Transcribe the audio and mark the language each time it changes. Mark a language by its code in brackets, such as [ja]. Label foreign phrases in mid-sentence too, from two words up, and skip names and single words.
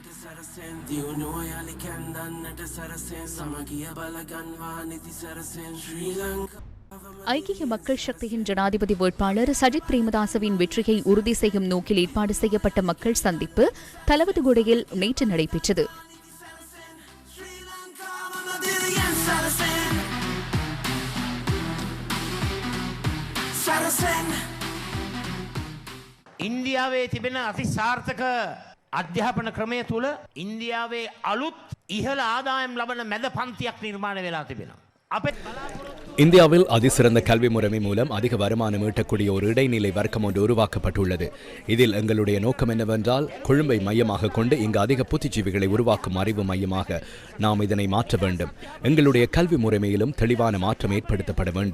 [ta] ஐக்கிய மக்கள் சக்தியின் ஜனாதிபதி வேட்பாளர் சஜித் பிரேமதாசவின் வெற்றியை உறுதி செய்யும் நோக்கில் ஏற்பாடு செய்யப்பட்ட மக்கள் சந்திப்பு தலவதுகுடையில் நேற்று நடைபெற்றது. [si] ඉන්දියාවේ තිබෙන අතිසාර්ථක අධ්‍යාපන ක්‍රමය තුළ ඉන්දියාවේ අලුත් ඉහළ ආදායම් ලබන මැද පන්තියක් නිර්මාණය වෙලා තිබෙනවා. [ta] இந்தியாவில் அதிசிறந்த கல்வி முறைமை மூலம் அதிக வருமானம் ஈட்டக்கூடிய ஒரு இடைநிலை வர்க்கம் ஒன்று உருவாக்கப்பட்டுள்ளது. இதில் எங்களுடைய நோக்கம் என்னவென்றால், கொழும்பை மையமாக கொண்டு இங்கு அதிக புத்திஜீவிகளை உருவாக்கும் அறிவு மையமாக நாம் இதனை மாற்ற வேண்டும். எங்களுடைய கல்வி முறைமையிலும் தெளிவான மாற்றம் ஏற்படுத்தப்பட வேண்டும்.